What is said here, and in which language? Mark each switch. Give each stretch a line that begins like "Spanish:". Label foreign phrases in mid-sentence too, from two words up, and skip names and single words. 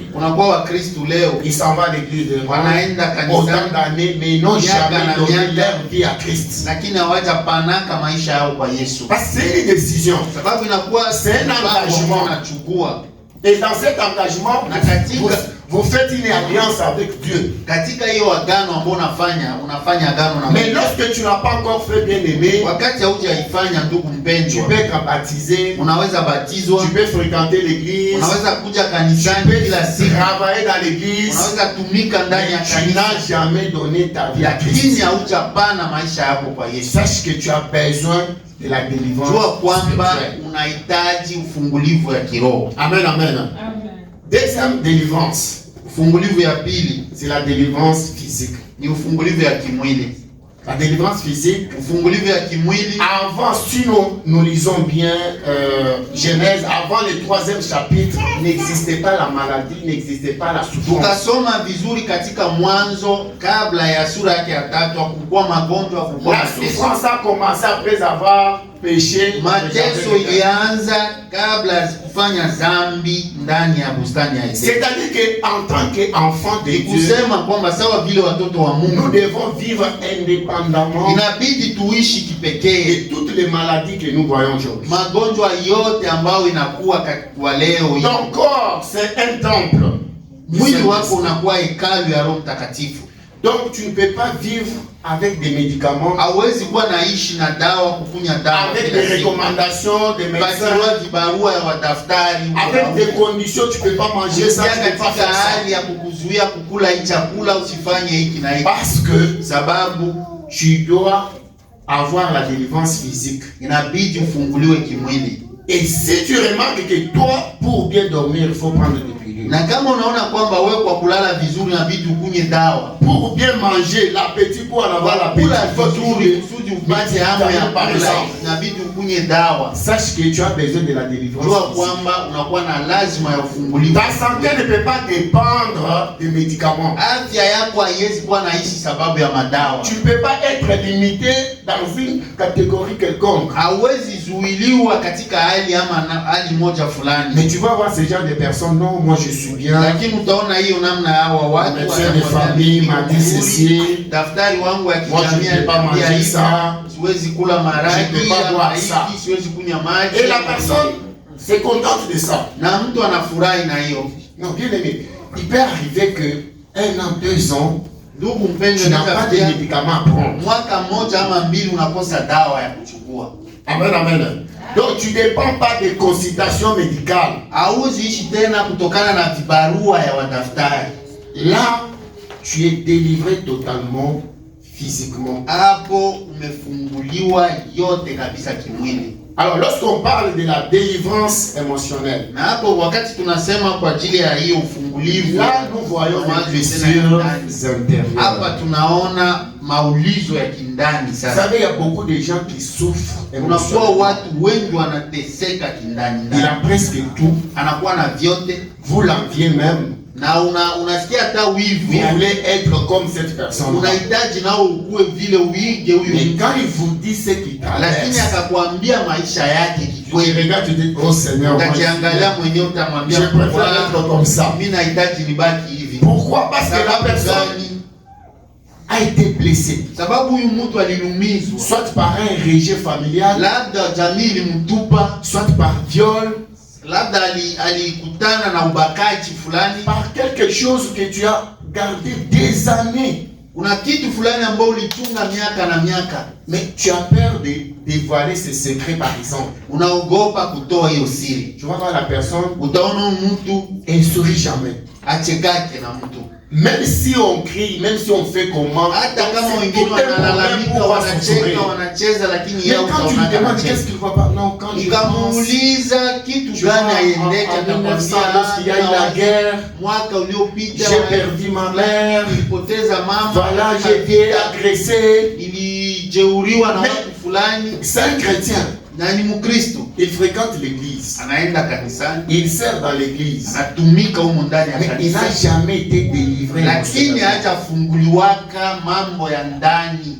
Swahili: Unakuwa Wakristo leo
French: ils s'en vont à l'église de
Swahili: wanaenda
French: autant
Swahili: kanisani
French: d'années, mais ils n'ont
Swahili: Miaka
French: jamais
Swahili: na
French: donné
Swahili: miaka.
French: leur vie à Christ.
Swahili: lakini hawajapanaka maisha yao kwa Yesu.
French: Parce que c'est une décision.
Swahili: Sababu inakuwa
French: C'est un engagement.
Swahili: unachukua
French: Et dans cet engagement,
Swahili: Na katika-
French: vous faites une alliance avec Dieu.
Swahili: katika hiyo agano ambao unafanya agano na
French: Mais
Swahili: Mungu.
French: lorsque tu n'as pas encore fait, bien aimé,
Swahili: Wakati haujaifanya ndugu
French: tu
Swahili: mpendwa,
French: peux être baptisé,
Swahili: unaweza batizwa,
French: tu peux fréquenter l'église,
Swahili: unaweza kuja
French: tu
Swahili: kanisani
French: peux
Swahili: kila siku,
French: travailler dans l'église,
Swahili: unaweza tumika ndani ya
French: mais tu
Swahili: kanisa,
French: n'as jamais donné ta vie à
Swahili: lakini
French: Christ.
Swahili: haujapana maisha yako kwa Yesu.
French: Sache que tu as besoin de la délivrance
Swahili: Jua kwamba
French: spirituelle.
Swahili: unahitaji ufungulivu ya kiroho.
French: Amen, amen. Deuxième délivrance,
Swahili: Ufungulivu ya pili
French: c'est la délivrance physique.
Swahili: ni ufungulivu ya kimwili.
French: La délivrance physique,
Swahili: Ufungulivu ya kimwili,
French: avant, si nous lisons bien Genèse, avant le 3e chapitre, n'existait pas la maladie, n'existait pas la souffrance.
Swahili: tukasoma vizuri katika Mwanzo, kabla ya sura yake ya 3, hakukuwa magonjwa, hakukuwa
French: La
Swahili: mateso.
French: souffrance a commencé après avoir péché.
Swahili: Mateso ilianza kabla ya kufanya dhambi ndani ya bustani ya Edeni.
French: C'est-à-dire qu'en tant qu'enfant de Dieu,
Swahili: Kusema kwamba sawa vile watoto wa
French: nous
Swahili: Mungu
French: devons vivre indépendamment
Swahili: inabidi tuishi kipekee.
French: de toutes les maladies que nous voyons aujourd'hui.
Swahili: Magonjwa yote ambayo inakuwa kwa leo hii.
French: Ton corps, c'est un temple.
Swahili: Mwili wako unakuwa hekalu ya Roho Mtakatifu.
French: Donc tu ne peux pas vivre avec des médicaments,
Swahili: Hauwezi kuwa naishi na dawa, kukunya dawa
French: avec
Swahili: kila
French: des
Swahili: siku.
French: recommandations des médecins,
Swahili: Patiwa vibarua ya wadaftari,
French: avec des conditions, tu ne peux pas manger ça, tu ne peux pas
Swahili: katika
French: faire ça.
Swahili: hali ya kukuzuia kukula hii chakula, usifanye hiki na hiki,
French: Parce que
Swahili: sababu
French: tu dois avoir la délivrance physique.
Swahili: inabidi ufunguliwe kimwili.
French: Et si tu remarques que toi, pour bien dormir, il faut prendre des pilules.
Swahili: Na kama unaona kwamba wewe kwa kulala vizuri inabidi ukunywe dawa,
French: Pour bien manger, l'appétit, pour en avoir l'appétit,
Swahili: kula
French: il faut toujours
Swahili: vizuri
French: des
Swahili: kusudi upate hamu ya
French: par
Swahili: kula,
French: exemple.
Swahili: inabidi ukunywe dawa.
French: Sache que tu as besoin de la délivrance
Swahili: Jua
French: physique.
Swahili: kwamba unakuwa na lazima ya ufunguliwe.
French: Ta santé ne peut pas dépendre des médicaments.
Swahili: Afya yako haiwezi kuwa naishi sababu ya madawa.
French: Tu ne peux pas être limité dans une catégorie quelconque.
Swahili: Hauwezi zuiliwa katika hali ama hali moja fulani.
French: Mais tu vas voir ce genre de personnes, non, moi je suis bien.
Swahili: Lakini utaona hiyo namna ya hawa watu
French: Le médecin de famille m'a dit ceci.
Swahili: daftari wangu ya
French: Moi, je ne
Swahili: kijamii
French: peux pas manger
Swahili: aliambia
French: ça.
Swahili: siwezi kula maragi,
French: Je ne peux pas boire
Swahili: ama
French: ça.
Swahili: hiki, siwezi kunywa maji.
French: Et la personne se contente de ça.
Swahili: na mtu anafurahi na hiyo.
French: Non, bien aimé, il peut arriver que 1 an, 2 ans,
Swahili: Ndugu mpendwa,
French: tu n'as pas de
Swahili: nitafikia
French: médicaments à prendre.
Swahili: mwaka mmoja ama mbili unakosa dawa ya kuchukua.
French: Amen, amen. Donc tu ne dépends pas des consultations médicales.
Swahili: Hauwezi ishi tena kutokana na vibarua ya wadaftari.
French: Là, tu es délivré totalement physiquement.
Swahili: Hapo umefunguliwa yote kabisa kimwili.
French: Alors, lorsqu'on parle de la délivrance émotionnelle,
Swahili: Na hapo wakati tunasema kwa ajili ya hiyo ufungulivu,
French: là, nous voyons les blessures
Swahili: hapa
French: intérieures.
Swahili: tunaona maulizo ya kindani
French: Vous
Swahili: sasa.
French: savez, il y a beaucoup de gens qui souffrent
Swahili: Unakuwa
French: émotionnellement.
Swahili: watu wengi wanateseka kindani
French: Il a
Swahili: ndani.
French: presque tout.
Swahili: Anakuwa na vyote
French: Vous l'enviez même. na unasikia hata wivu. Vous voulez être comme cette personne.
Swahili: Unahitaji nao ukue vile uige huyu
French: Mais
Swahili: mtu.
French: quand il vous dit ce qui
Swahili: Lakini
French: traverse,
Swahili: akakwambia maisha yake
French: tu
Swahili: kikweli,
French: regardes, tu dis, oh Seigneur, moi,
Swahili: utakiangalia
French: je
Swahili: mwenyewe utamwambia
French: préfère
Swahili: Bwana,
French: être comme ça.
Swahili: mimi nahitaji nibaki hivi.
French: Pourquoi? Parce que la
Swahili: Sababu
French: personne
Swahili: gani?
French: a été blessée.
Swahili: Sababu huyu mtu alilumizwa,
French: Soit par un rejet familial,
Swahili: labda jamii ilimtupa,
French: soit par viol,
Swahili: labda alikutana na ubakaji fulani.
French: par quelque chose que tu as gardé des années.
Swahili: Kuna kitu fulani ambao ulitunga miaka na miaka,
French: Mais tu as peur de dévoiler ces secrets, par exemple.
Swahili: unaogopa kutoa hiyo siri.
French: Tu vas voir la personne,
Swahili: Utaona huyu mtu
French: elle ne sourit jamais.
Swahili: achekake na mtu,
French: Même si on crie, même si on fait comment,
Swahili: hata kama
French: c'est
Swahili: wengine
French: tout un problème
Swahili: wanalalamika,
French: pour avoir son sourire.
Swahili: wanacheka, wanacheza, lakini
French: Mais
Swahili: yeye
French: quand tu lui
Swahili: utaona
French: demandes qu'est-ce
Swahili: anacheka.
French: qu'il ne voit pas, non, quand je pense,
Swahili: Ukamuuliza kitu
French: tu vois,
Swahili: gani aiendeke,
French: en 1900, lorsqu'il y a eu la guerre,
Swahili: mwaka uliopita
French: j'ai perdu ma mère,
Swahili: nilipoteza mama,
French: voilà, j'ai été agressé.
Swahili: nilijeuriwa na
French: Mais-
Swahili: watu fulani,
French: C'est un chrétien,
Swahili: na ni Mkristo,
French: il fréquente l'église,
Swahili: anaenda kanisani,
French: il sert dans l'église,
Swahili: anatumika humo ndani ya
French: mais il n'a
Swahili: kanisa,
French: jamais été délivré.
Swahili: lakini
French: émotionnellement.
Swahili: hajafunguliwaka mambo ya ndani.